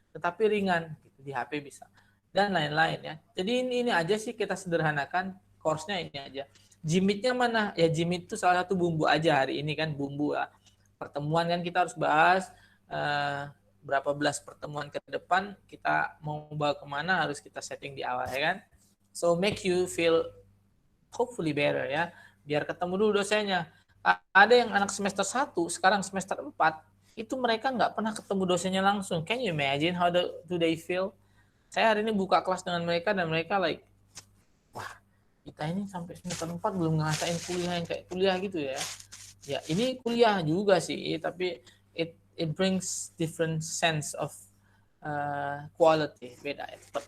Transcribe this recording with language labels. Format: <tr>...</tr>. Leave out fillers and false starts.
<id>Tetapi ringan gitu, di HP bisa. Dan lain-lain ya. Jadi ini aja sih kita sederhanakan, course-nya ini aja. Jimit-nya mana? Ya Jimit itu salah satu bumbu aja hari ini kan, bumbu lah. Pertemuan kan kita harus bahas berapa belas pertemuan ke depan, kita mau bawa kemana harus kita setting di awal ya kan.</id> <en>So make you feel hopefully better ya.</en> <id>Biar ketemu dulu dosennya. Ada yang anak semester 1, sekarang semester 4, itu mereka nggak pernah ketemu dosennya langsung.</id> <en>Can you imagine how do they feel?</en> <id>Saya hari ini buka kelas dengan mereka dan mereka like, wah kita ini sampai semester 4 belum ngerasain kuliah yang kayak kuliah gitu ya. Ya ini kuliah juga sih, tapi</id> <en>it brings different sense of quality,</en> <id>beda ya.</id>